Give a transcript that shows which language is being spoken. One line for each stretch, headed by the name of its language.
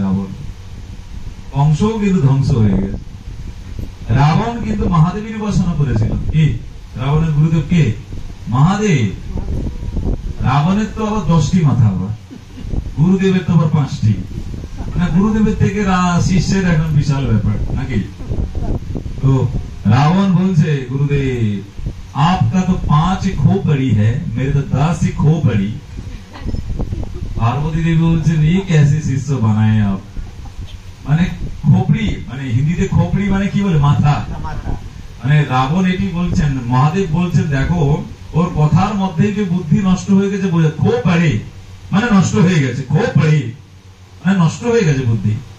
Bangla: রাবণ কংসও কিন্তু ধ্বংস হয়ে গেছে। রাবণ কিন্তু মহাদেবীর উপাসনা করেছিল। কি রাবণের গুরুদেব কে? মহাদেব। রাবণের তো আবার 10টি মাথা, আবার গুরুদেবের তো আবার 5টি। মানে গুরুদেবের থেকে শিষ্যের এখন বিশাল ব্যাপার নাকি? তো রাবণ বলছে গুরুদেব
Hindi: आपका तो 5 खोपड़ी है, मेरे तो 10 खोपड़ी। पार्वती देवी
Bangla: বলছেন
Hindi: ये कैसे शिष्य बनाए आप?
Bangla: মানে খোপড়ি, মানে হিন্দিতে খোপড়ি মানে কি বলে? মাথা। মানে রাবণ এটি বলছেন, মহাদেব বলছেন দেখো ওর কথার মধ্যেই যে বুদ্ধি নষ্ট হয়ে গেছে, খো পারে মানে নষ্ট হয়ে গেছে, খো পারে মানে নষ্ট হয়ে গেছে বুদ্ধি।